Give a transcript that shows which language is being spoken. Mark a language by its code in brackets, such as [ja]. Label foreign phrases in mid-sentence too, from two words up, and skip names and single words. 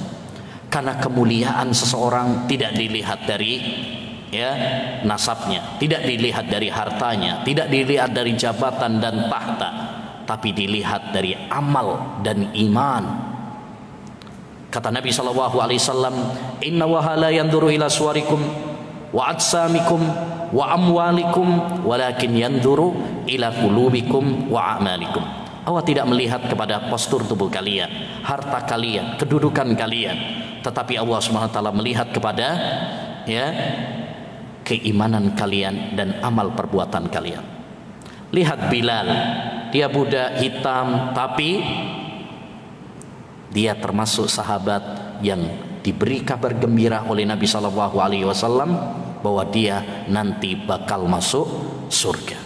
[id] Karena kemuliaan seseorang tidak dilihat dari, ya, nasabnya, tidak dilihat dari hartanya, tidak dilihat dari jabatan dan tahta, tapi dilihat dari amal dan iman. Kata Nabi SAW, [ar] إن الله لا ينظر إلى صوركم وأجسامكم وأموالكم ولكن ينظر إلى قلوبكم وأعمالكم. [id] Allah tidak melihat kepada postur tubuh kalian, harta kalian, kedudukan kalian, tetapi Allah SWT melihat kepada, ya, keimanan kalian dan amal perbuatan kalian. Lihat Bilal, dia budak hitam, tapi dia termasuk sahabat yang diberi kabar gembira oleh Nabi SAW bahwa dia nanti bakal masuk surga.